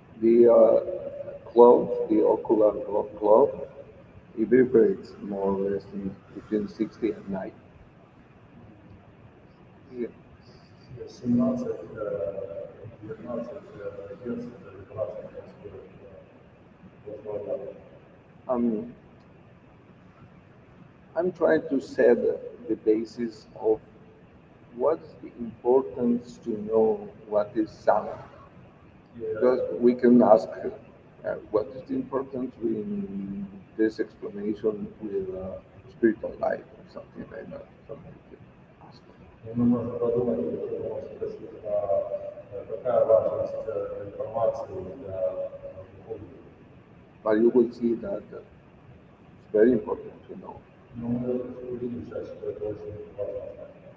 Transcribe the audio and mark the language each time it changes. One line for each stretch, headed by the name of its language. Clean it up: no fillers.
English: The cloth, the ocular cloth, it vibrates more or less in between 60 and 90. Yeah.
Russian: 17-19 Гц это вибрация происходит в глазу.
English: Um, I'm trying to set the basis of what's the importance to know what is sound. Because we can ask what is the importance in this explanation with spiritual life or something like that. Somebody can ask.
Russian: И мы можем подумать, спросить, какая важность информации для духовных.
English: But you will see that it's very important to know.
Russian: Но мы увидим сейчас, что это очень важно знать.